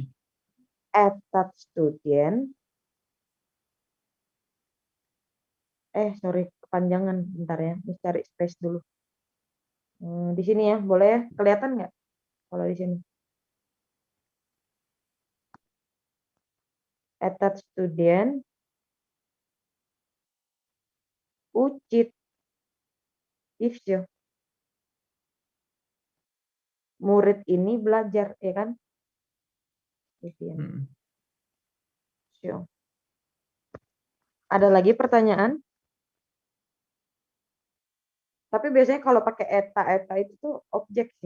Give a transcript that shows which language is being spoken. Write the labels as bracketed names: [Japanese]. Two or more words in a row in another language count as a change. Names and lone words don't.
[Russian] Этот студент. [English] Sorry, [Russian] kepanjangan. [Indonesian] Bentar ya, Miss cari space dulu. Di sini ya, boleh ya? Kelihatan nggak kalau di sini? [Russian] Этот студент. Учит. И все. [Indonesian] Murid ini belajar, ya kan? Ada lagi pertanyaan? Tapi biasanya kalau pakai eta itu tuh objek sih.